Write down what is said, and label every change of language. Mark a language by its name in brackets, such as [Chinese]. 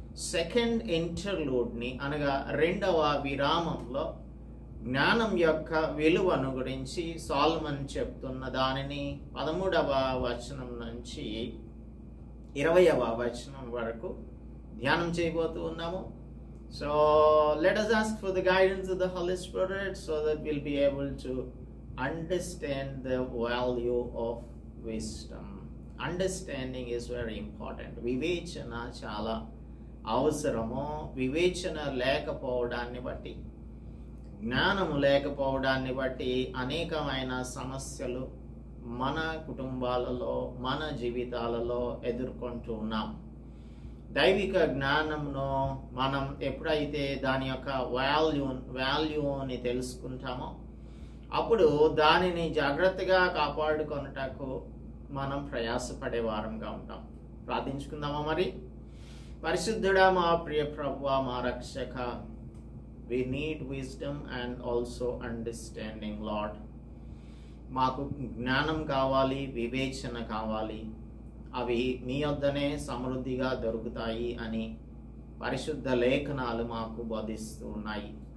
[Telugu] Second ఇంటర్లూడ్ని అనగా 2వ విరామంలో జ్ఞానం యొక్క విలువను గురించి సొలొమోను చెప్తున్న దానిని 13వ వచనం నుంచి 20వ వచనం వరకు ధ్యానం చేయబోతూ ఉన్నాము. [English] So let us ask for the guidance of the Holy Spirit so that we'll be able to understand the value of wisdom. Understanding is very important. [Telugu] వివేచన చాలా అవసరము. వివేచన లేకపోవడాన్ని బట్టి, జ్ఞానము లేకపోవడాన్ని బట్టి అనేకమైన సమస్యలు మన కుటుంబాలలో, మన జీవితాలలో ఎదుర్కొంటూ ఉన్నాం. దైవిక జ్ఞానంను మనం ఎప్పుడైతే దాని యొక్క వాల్యూని తెలుసుకుంటామో అప్పుడు దానిని జాగ్రత్తగా కాపాడుకొనుటకు మనం ప్రయాసపడే వారంగా ఉంటాం. ప్రార్థించుకుందామా మరి? పరిశుద్ధుడా, మా ప్రియ ప్రభువా, మా రక్షక, [English] we need wisdom and also understanding, Lord. [Telugu] మాకు జ్ఞానం కావాలి, వివేచన కావాలి. అవి మీ వద్దనే సమృద్ధిగా దొరుకుతాయి అని పరిశుద్ధ లేఖనాలు మాకు బోధిస్తూ ఉన్నాయి.